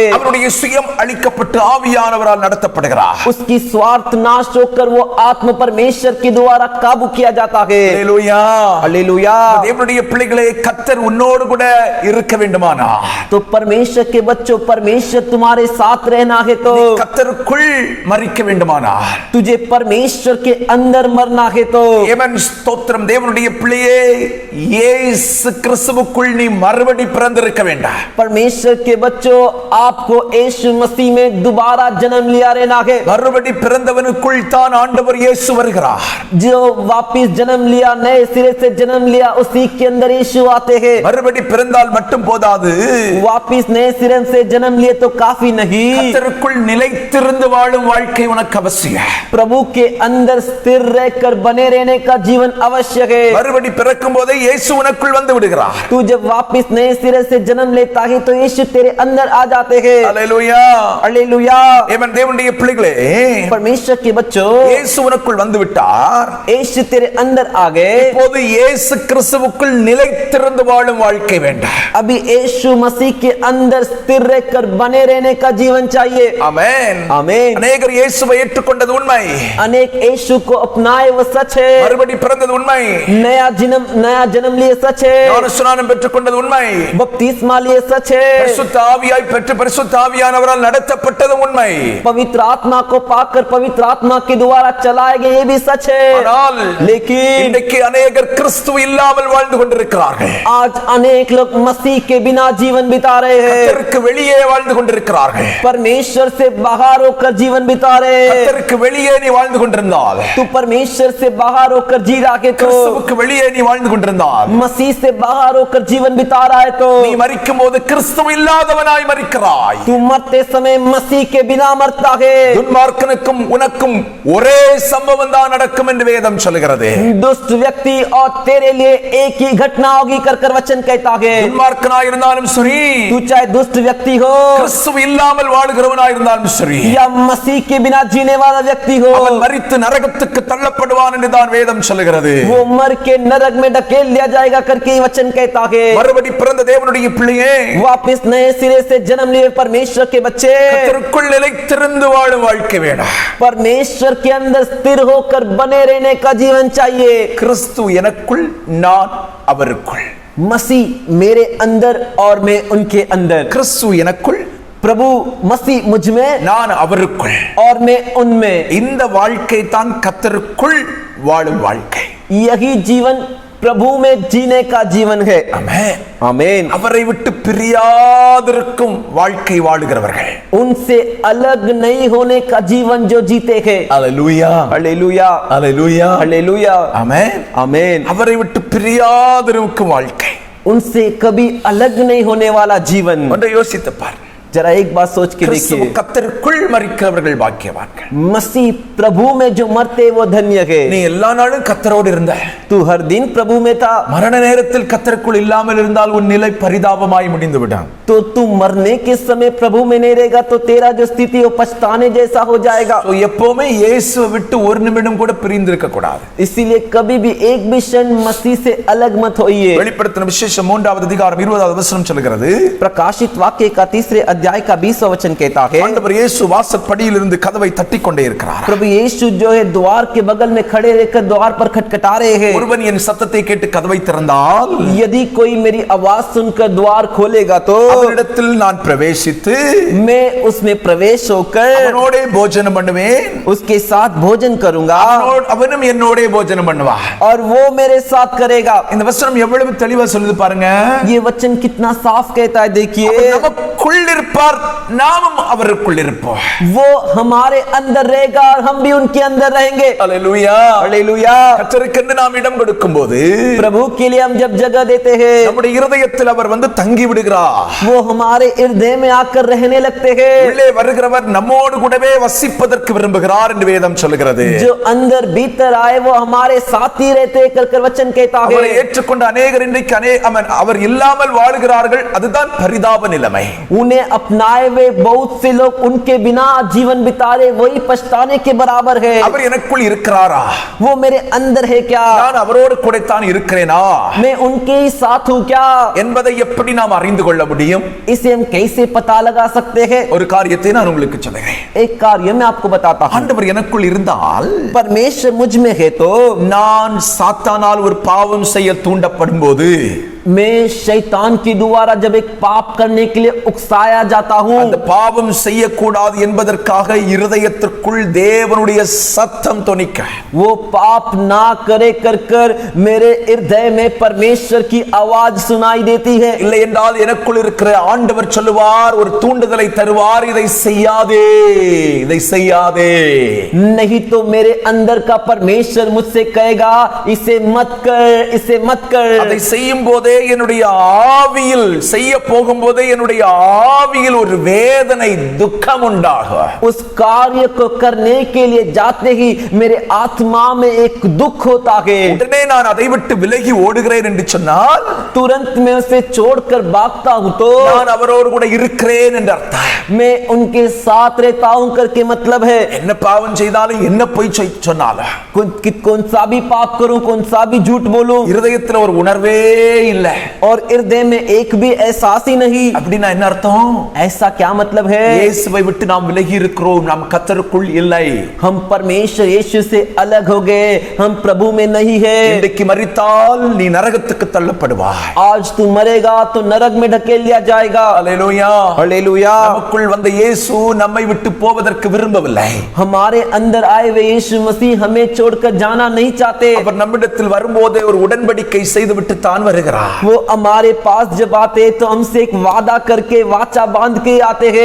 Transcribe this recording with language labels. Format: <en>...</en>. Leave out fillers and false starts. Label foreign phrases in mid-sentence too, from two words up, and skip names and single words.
<ta>அவருடைய சுயம் அளிக்கப்பட்டு ஆவியானவரால் நடத்தப்படுகிறார்.</ta> <hi>उसकी स्वार्थ नाश होकर वो आत्म परमेश्वर के द्वारा काबू किया जाता है.</hi> <ta>ஹல்லேலூயா,</ta> <hi>हालेलुया.</hi> <ta>தேவனுடைய பிள்ளைகளே, கர்த்தர் உன்னோடு கூட இருக்க வேண்டுமானா,</ta> <hi>तो परमेश्वर के बच्चों, परमेश्वर तुम्हारे साथ रहना है तो</hi> <ta>கர்த்தருக்குள் மரிக்க வேண்டுமானா,</ta> <hi>तुझे परमेश्वर के अंदर मरना है तो</hi> <ta>ஏமன், ஸ்தோத்திரம். தேவனுடைய பிள்ளையே, இயேசு கிறிஸ்துவுக்குள் நீ மறுபடி பிறந்திருக்க வேண்டாம்.</ta> <hi>परमेश्वर के बच्चों, आपको यीशु मसीह में दोबारा जन्म लिया रहना है.</hi> <ta>மறுபடி பிறந்தவனுக்குள் தான் ஆண்டவர் இயேசு வருகிறார்.</ta> <hi>जो वापिस जन्म लिया, नए सिरे से जन्म लिया लिया उसी के अंदर यीशु आते हैं।</hi> <ta>மறுபடி பிறந்தால் மட்டும் போதாது,</ta> <hi>वापिस नए सिरे से जन्म लिए तो काफी नहीं,</hi> <ta>கர்த்தருக்குள் நிலைத்திருந்து வாழும் வாழ்க்கை உனக்கு அவசியம்.</ta> <hi>प्रभु के अंदर स्थिर रहकर बने रहने का जीवन आवश्यक है।</hi> <ta>மறுபடி பிறக்கும் போதே இயேசு உனக்குள் வந்து விடுகிறார்.</ta> <hi>तू जब वापिस नए सिरे से जन्म लेता है तो यीशु तेरे अंदर आ जाते हैं।</hi> <ta>அல்லேலூயா,</ta> <hi>हालेलुया।</hi> <ta>ஆமென். தேவனுடைய பிள்ளைகளே,</ta> <hi>परमेश्वर के बच्चों,</hi> <ta>இயேசு உனக்குள் வந்து விட்டார்.</ta> <hi>यीशु तेरे अंदर आ गए।</hi> <ta>இப்போது இயேசு கிறிஸ்துவுக்குள் நிலைத்திருந்து வாழும் வாழ்க்கை வேண்டாம்.</ta> <hi>अभी यीशु मसीह के अंदर स्थिर रहकर बने रहने का जीवन चाहिए।</hi> <ta>ஆமென்,</ta> <hi>आमीन।</hi> <ta>அநேகர் இயேசுவை ஏற்றுக்கொண்டது உண்மை,</ta> <hi>अनेक यीशु को अपनाए वो सच है।</hi> <ta>மறுபடி பிறந்தது உண்மை,</ta> <hi>नया जन्म लिए सच है।</hi> <ta>ஞானஸ்நானம் பெற்றுக்கொண்டது உண்மை,</ta> <hi>बपतिस्मा लिए सच है।</hi> <ta>பரிசுத்த ஆவியாய் பெற்று பரிசுத்த ஆவியானவரால் நடத்தப்பட்டது உண்மை.</ta> <hi>पवित्र आत्मा को पाकर पवित्र आत्मा के द्वारा चलाए गए ये भी सच है।</hi> <ta>ஆனால்</ta> <hi>लेकिन</hi> <ta>இன்றைக்கு அநேகர் கிறிஸ்து இல்லாமல் வாழ்ந்து கொண்டிருக்கிறார்கள்.</ta> <hi>आज अनेक लोग मसीह के बिना जीवन बिता रहे हैं।</hi> <ta>கர்த்தருக்கு வெளியே வாழ்ந்து கொண்டிருக்கிறார்கள்.</ta> <hi>परमेश्वर से बाहर होकर जीवन बिता रहे हैं।</hi> <ta>கர்த்தருக்கு வெளியே நீ வாழ்ந்து கொண்டிருந்தால்,</ta> <hi>तू परमेश्वर से बाहर होकर जी रहा है तो,</hi> <ta>கிறிஸ்துவுக்கு வெளியே நீ வாழ்ந்து கொண்டிருந்தால்,</ta> <hi>मसीह से बाहर होकर जीवन बिता रहा है तो,</hi> <ta>நீ மரிக்கும் போது கிறிஸ்து இல்லாதவனாய் மரிக்கிறாய்.</ta> <hi>तू मरते समय मसीह के बिना मरता है।</hi> <ta>துன்மார்க்கனுக்கும் உனக்கும் ஒரே சம்பவம் தான் நடக்கும் என்று வேதம் சொல்கிறது.</ta> <hi>दुष्ट व्यक्ति और तेरे लिए एक ही घटना होगी कर वचन कहता है।</hi> <ta>துன்மார்க்கனாய் இருந்தாலும் சரி,</ta> <hi>तू चाहे दुष्ट व्यक्ति हो</hi> <ta>கிறிஸ்து இல்லாமல் வாழுகிறவனாய் இருந்தாலும் சரி,</ta> <hi>या मसीह के बिना जीने वाला व्यक्ति हो,</hi> <ta>அவன் மரித்து நரகத்துக்கு தள்ளப்படுவான் என்று தான் வேதம் சொல்கிறது.</ta> <hi>वो मर के नरक में ढकेल लिया जाएगा करके वचन कहता है।</hi> <ta>மறுபடி பிறந்த தேவனுடைய பிள்ளையே,</ta> <hi>वापिस नए सिरे से जन्म लिए परमेश्वर के बच्चे,</hi> <ta>கர்த்தருக்குள் நிலைத்திருந்து வாழும் வாழ்க்கை வேண்டாம்.</ta> <hi>परमेश्वर के अंदर स्थिर होकर बने रहने का जीवन चाहिए।</hi> <ta>கிறிஸ்து எனக்குள், நான் அவருக்குள்.</ta> <hi>मसीह मेरे अंदर और मैं उनके अंदर।</hi> <ta>கிறிஸ்து எனக்குள்,</ta> <hi>प्रभु मसीह मुझ में</hi> <ta>நான் அவருக்குள்.</ta> <hi>और मैं उनमें।</hi> <ta>இந்த வாழ்க்கை தான் கர்த்தருக்குள் வாழும் வாழ்க்கை.</ta> <hi>यही जीवन प्रभु में जीने का जीवन है।</hi> <ta>ஆமென்,</ta> <hi>आमीन।</hi> <ta>அவரை விட்டு பிரியாதிருக்கும் வாழ்க்கை வாழுகிறவர்கள்,</ta> <hi>उनसे अलग नहीं होने का जीवन जो जीते हैं।</hi> <ta>அல்லேலூயா,</ta> <hi>हालेलुया,</hi> <ta>அல்லேலூயா,</ta> <hi>हालेलुया,</hi> <ta>ஆமென்.</ta> <hi>आमीन।</hi> <ta>அவரை விட்டு பிரியாதிருக்கும் வாழ்க்கை.</ta> <hi>उनसे कभी अलग नहीं होने वाला जीवन।</hi> <ta>ஒன்றை யோசித்து பார்.</ta> <hi>जरा एक बात सोच के</hi> <ta>கிறிஸ்து</ta> <hi>देखिए,</hi> <ta>கர்த்தருக்குள் மரிக்கிறவர்கள் பாக்கியவான்கள்.</ta> <hi>मसीह प्रभु में जो मरते वो धन्य है।</hi> <ta>நீ எல்லா நாளும் கர்த்தரோடு இருந்த,</ta> <hi>तू हर दिन प्रभु में था,</hi> <ta>மரண நேரத்தில் கர்த்தருக்குள் இல்லாமல் இருந்தால் உன் நிலை பரிதாபமாய் முடிந்து விடும்.</ta> <hi>तो तू मरने के समय प्रभु में नहीं रहेगा तो तेरा जो स्थिति वो पछताने जैसा हो जाएगा।</hi> <ta>So, எப்பவுமே இயேசுவை விட்டு ஒரு நிமிடம் கூட பிரிந்து இருக்க கூடாது.</ta> <hi>इसीलिए कभी भी एक भी क्षण मसीह से अलग मत होइए।</hi> <ta>வெளிப்படுத்தின விசேஷம் 3வது அதிகாரம் 20வது வசனம் சொல்கிறது,</ta> <hi>प्रकाशित वाक्य का 3 अध्याय का 20वां वचन कहता है,</hi> <ta>ஆண்டவர் இயேசு வாசற்படியிலிருந்து கதவை தட்டிக் கொண்டே இருக்கிறார்.</ta> <hi>प्रभु यीशु जो है द्वार के बगल में खड़े रहकर द्वार पर खटखटा रहे हैं।</hi> <ta>ஒருவன் என் சத்தத்தை கேட்டு கதவை திறந்தால்,</ta> <hi>यदि कोई मेरी आवाज सुनकर द्वार खोलेगा तो</hi> <ta>அவனிடத்தில் நான் பிரவேசித்து</ta> <hi>मैं उसमें प्रवेश होकर</hi> <ta>அவனோடே போஜனம் பண்ணுவேன்,</ta> <hi>उसके साथ भोजन करूंगा</hi> <ta>அவனும் என்னோடே போஜனம் பண்ணுவான்.</ta> <hi>और वो मेरे साथ करेगा।</hi> <ta>இந்த வசனம் எவ்வளவு தெளிவா சொல்லுது பாருங்க.</ta> <hi>ये वचन कितना साफ कहता है, देखिए।</hi> <ta>அவர் நமக்குள் இருப்பார், நாமும் அவருக்குள் இருப்போம்.</ta> <hi>वो हमारे अंदर रहेगा और हम भी उनके अंदर रहेंगे।</hi> <ta>அல்லேலூயா,</ta> <hi>हालेलुया।</hi> <ta>கர்த்தருக்கென்று நாம் இடம் கொடுக்கும்போது</ta> <hi>प्रभु के लिए हम जब जगह देते हैं</hi> <ta>நம்முடைய இருதயத்தில் அவர் வந்து தங்கி விடுகிறார்.</ta> <hi>वो हमारे हृदय में आकर रहने लगते हैं।</hi> <ta>உள்ளே வருகிறவர் நம்மோடு கூடவே வசிப்பதற்கு விரும்புகிறார் என்று வேதம் சொல்கிறது.</ta> <hi>जो अंदर भीतर आए वो हमारे साथ ही रहते हैं कर वचन कहता</hi> <ta>அவரை</ta> <hi>है।</hi> <ta>ஏற்றுக்கொண்ட அநேகர் இன்றைக்கு அவர் இல்லாமல் வாழுகிறார்கள். அதுதான் பரிதாப நிலைமை.</ta> <hi>उन्हें अपनाए हुए बहुत से लोग उनके बिना जीवन बिता रहे, वही पछताने के बराबर है।</hi> <ta>அவர் எனக்குள் இருக்கிறாரா?</ta> <hi>वो मेरे अंदर है क्या?</hi> <ta>நான் அவரோடு கூடத்தான் இருக்கிறேனா</ta> <hi>मैं उनके ही साथ हूँ क्या?</hi> <ta>என்பதை எப்படி நாம் அறிந்து கொள்ள முடியும்?</ta> <hi>इसे हम कैसे पता लगा सकते हैं?</hi> <ta>ஒரு காரியத்தை நான் உங்களுக்கு சொல்கிறேன்.</ta> <hi>एक कार्य मैं आपको बताता हूँ।</hi> <ta>ஆண்டவர் எனக்குள் இருந்தால்,</ta> <hi>परमेश्वर मुझ में है तो</hi> <ta>நான் சாத்தானால் ஒரு பாவம் செய்ய தூண்டப்படும் போது</ta> <hi>मैं शैतान के द्वारा जब एक पाप करने के लिए उकसाया जाता हूँ,</hi> <ta>அந்த பாவம் செய்யக்கூடாது என்பதற்காக இருதயத்திற்குள் தேவனுடைய சத்தம் தொனிக்க,</ta> <hi>वो पाप ना करे कर कर मेरे हृदय में परमेश्वर की आवाज सुनाई देती है।</hi> <ta>இல்லை என்றால் எனக்குள் இருக்கிற ஆண்டவர் சொல்லுவார், ஒரு தூண்டுதலை தருவார், இதை செய்யாதே, இதை செய்யாதே।</ta> <hi>नहीं तो मेरे अंदर का परमेश्वर मुझसे कहेगा इसे मत कर, इसे मत कर।</hi> <ta>அதை செய்யும் போதே என்னுடைய ஆவியில், செய்ய போகும்போதே என்னுடைய ஆவியில் ஒரு வேதனை, துக்கம் உண்டாகும்।</ta> <hi>उस कार्य को करने के लिए जाते ही मेरे आत्मा में एक दुख होता है।</hi> <ta>உடனே நான் அதை விட்டு விலகி ஓடுகிறேன் என்று சொன்னால்</ta> <hi>तुरंत मैं उसे छोड़कर भागता हूँ तो</hi> <ta>நான் அவரோடு கூட இருக்கிறேன் என்று அர்த்தம்।</ta> <hi>मैं उनके साथ रहता हूँ करके मतलब है</hi> <ta>என்ன பாவம் செய்தாலும், என்ன பொய் சொன்னாலும்,</ta> <hi>कौन सा भी पाप करूं, कौन सा भी झूठ बोलूं,</hi> <ta>இருதயத்தில் ஒரு உணர்வே இல்லை।</ta> <hi>और हृदय में एक भी एहसास ही नहीं।</hi> <ta>அப்படின்னா என்ன அர்த்தம்?</ta> <hi>ऐसा क्या मतलब है?</hi> <ta>இயேசுவை விட்டு நாம் விலகி இருக்கிறோம், நாம் கர்த்தருக்குள் இல்லை।</ta> <hi>हम परमेश्वर यीशु से अलग हो गए, हम प्रभु में नहीं है।</hi> <ta>இன்றைக்கு மரித்தால் நீ நரகத்துக்கு தள்ளப்படுவாய்।</ta> <hi>आज तू मरेगा तो नरक में ढकेल लिया जाएगा।</hi> <ta>அல்லேலூயா,</ta> <hi>हालेलुया।</hi> <ta>நமக்குள் வந்த இயேசு நம்மை விட்டு போவதற்கு விரும்பவில்லை।</ta> <hi>हमारे अंदर आए हुए यीशु मसीह हमें छोड़कर जाना नहीं चाहते।</hi> <ta>அவர் நம்மிடத்தில் வரும்போதே ஒரு உடன்படிக்கை செய்துவிட்டு தான் வருகிறார்।</ta> <hi>वो हमारे पास जब आते तो हमसे एक वादा करके, वाचा बांध के आते हैं।</hi>